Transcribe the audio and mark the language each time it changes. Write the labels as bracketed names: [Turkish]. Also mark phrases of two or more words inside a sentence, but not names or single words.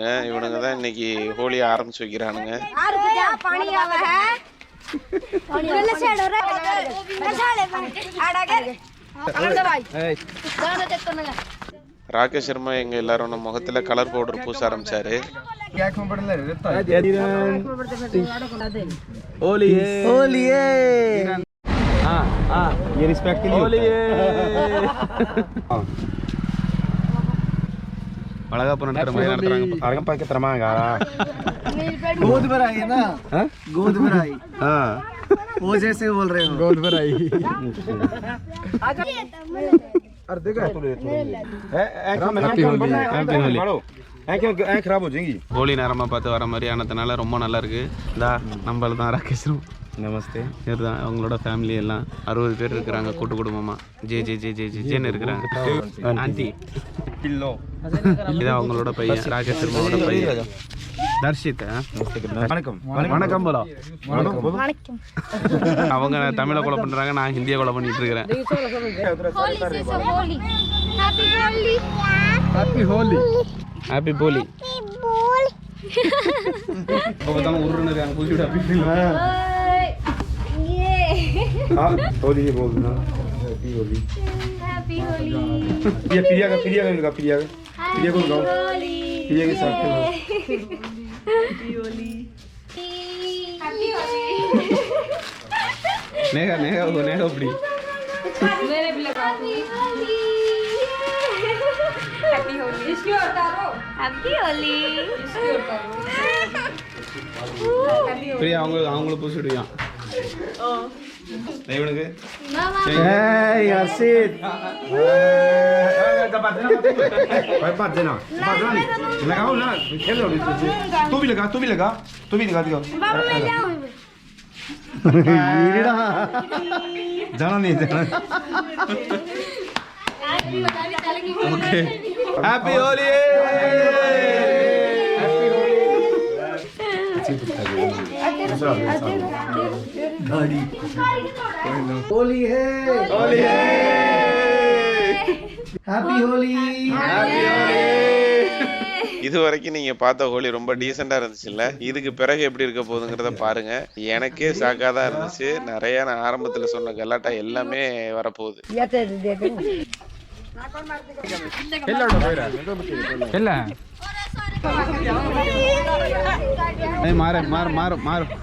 [Tamil] இவனுங்க தான் இன்னைக்கு ஹோலியை ஆரம்பிச்சு வைக்கிறானுங்க. ராகேஷ் சர்மா எங்க எல்லாரும் நம்ம முகத்துல கலர் பவுடர் பூச ஆரம்பிச்சாரு. [Hindi] ये रिस्पेक्ट के लिए [Tamil] வளகாப்பு நடத்துற மாதிரி நடத்துறாங்க. अरगम पाके तरमांगा [Hindi] गोद भराई है ना. गोद भराई. हां वो जैसे बोल रहे हो. गोद भराई. अरे देखा [English] happy Holi [Hindi] खराब हो जाएंगी. [Tamil] ஹோலி நேரமாக பார்த்து வர மாதிரி ஆனதுனால ரொம்ப நல்லா இருக்கு. இந்தா நம்மள தான் ராகேஷ். [Hindi] नमस्ते. [Tamil] இவர் தான் அவங்களோட ஃபேமிலி எல்லாம் 60 பேர் இருக்கிறாங்க கூட்டு குடும்பமாக. ஜேன்னு இருக்கிறாங்க. ஆண்டி [Hindi] पिल्लो [Tamil] இதான் அவங்களோட பையன் ராகேஷ் சர்மாவோட பையன் தர்ஷித். வணக்கம் வணக்கம் போலோ. அவங்க தமிழை கொலை பண்ணுறாங்க, நான் ஹிந்தியை கொலை பண்ணிட்டு இருக்கிறேன். [English] Happy Holi. [Tamil] இப்போ பார்த்தாலும் உருன்னு இருக்காங்க பூசிவிட. [Hindi] हाँ होली ये बोल देना [English] happy Holi. [Hindi] ये प्रिया का प्रिया को लगाओ. प्रिया को लगाओ. प्रिया के साथ [English] happy Holi. [Tamil] நேகா அப்படி [Hindi] मेरे भी लगा दो. [English] happy Holi. [Hindi] इसकी और तारो. [English] happy Holi. [Hindi] इसकी और तारो. [Tamil] பிரியா அவங்களும் பூசிடுவான். இவனுக்கு [Hindi] हर्षित. बात देना लगाओ ना. खेलो तू भी लगा दिखाओ. जाना नहीं [English] OK happy Holi. [Hindi] होली है. [English] happy Holi. [Tamil] இது வரைக்கும் நீங்க பார்த்த ஹோலி ரொம்ப டீசெண்டா இருந்துச்சுல்ல. இதுக்கு பிறகு எப்படி இருக்க போகுதுங்கிறத பாருங்க. எனக்கே ஷாக்கா தான் இருந்துச்சு. நிறைய நான் ஆரம்பத்துல சொன்ன கலாட்டா எல்லாமே வரப்போகுது. மாறு